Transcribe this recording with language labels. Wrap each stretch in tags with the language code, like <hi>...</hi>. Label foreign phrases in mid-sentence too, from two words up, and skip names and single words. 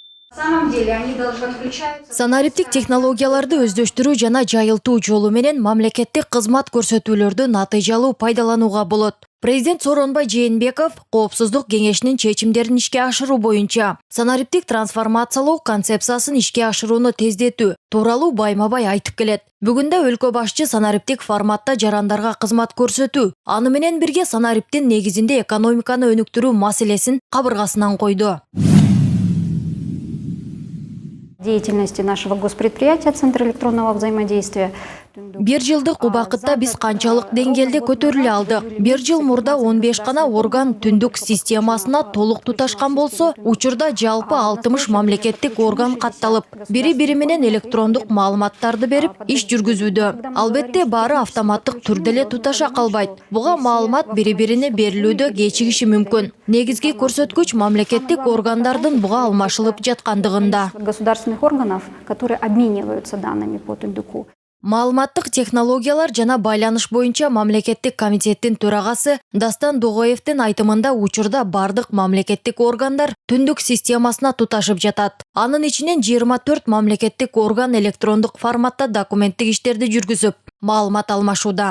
<ru>На самом деле они должны включаться.</ru> <ky>Санариптик технологияларды өздөштүрүү жана жайылтуу жолу менен мамлекеттик кызмат көрсөтүүлөрдү натыйжалуу пайдаланууга болот. Президент Сооронбай Жээнбеков Коопсуздук кеңешинин чечимдерин ишке ашыруу боюнча санариптик трансформациялоо концепциясын ишке ашырууну тездетүү тууралуу байма-бай айтып келет. Бүгүндө өлкө башчы санариптик форматта жарандарга кызмат көрсөтүү, аны менен бирге санариптин негизинде экономиканы өнүктүрүү маселесин кабыргасынан койду.</ky> <ru>Деятельности нашего госпредприятия Центра электронного взаимодействия.</ru> <ky>Бир жылдык убакытта биз канчалык деңгээлде көтөрүлө алдык. Бир жыл мурда 15 гана орган түндүк системасына толук туташкан болсо, учурда жалпы 60 мамлекеттик орган катталып, бири-бири менен электрондук маалыматтарды берип, иш жүргүзүүдө. Албетте баары автоматтык түрдө эле туташа калбайт. Буга маалымат бири-бирине берилүүдө кечигиши мүмкүн. Негизги көрсөткүч мамлекеттик органдардын буга алмашылып жаткандыгында.</ky> <ru>Государственных органов, которые обмениваются данными по түндүку.</ru> <ky>Маалыматтык технологиялар жана байланыш боюнча мамлекеттик комитеттин төрагасы Дастан Догоевдин айтымында учурда бардык мамлекеттик органдар түндүк системасына туташып жатат. Анын ичинен 24 мамлекеттик орган электрондук форматта документтик иштерди жүргүзүп, маалымат алмашууда.</ky>